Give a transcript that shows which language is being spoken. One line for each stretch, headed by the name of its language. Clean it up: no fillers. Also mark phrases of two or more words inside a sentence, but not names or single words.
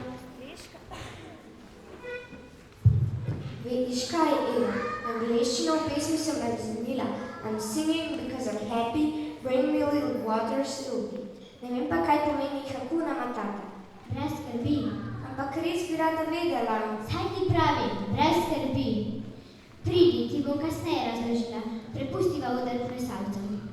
Slovenian: Veš kaj, Eva? Angleščino v pesmi sem razumela.
English: I'm singing because I'm happy, bring me a little water, Snoopy.
Slovenian: Ne vem pa, kaj pomeni
Swahili: Hakuna Matata.
Slovenian: Brez skrbi. Ampak res bi rada vedela. Saj ti pravim, brez skrbi. Pridi, ti bom kasneje razložila. Prepustiva oder plesalcem.